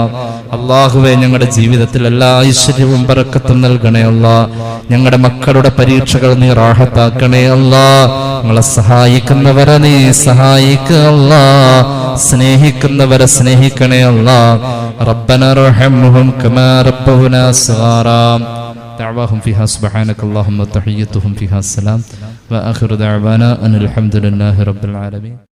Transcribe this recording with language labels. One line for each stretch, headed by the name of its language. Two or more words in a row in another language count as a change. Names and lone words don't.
Malayalam: അല്ലാഹുവേ, ഞങ്ങളുടെ ജീവിതത്തിൽ എല്ലാ ഐശ്വര്യവും ബറക്കത്തും നൽകണേ അല്ലാഹ്. ഞങ്ങളുടെ മക്കളുടെ പരീക്ഷകൾ നീ റാഹത്താക്കണേ അല്ലാഹ്. ഞങ്ങളെ സഹായിക്കുന്നവരെ നീ സഹായിക്കുക അല്ലാഹ്. സ്നേഹിക്കുന്നവരെ സ്നേഹിക്കണേ അല്ലാഹ്.
Arabic: ربنا ارحمهم كما ربونا صغارا. دعواهم فيها سبحانك اللهم وتحيتهم فيها السلام وآخر دعوانا أن الحمد لله رب العالمين.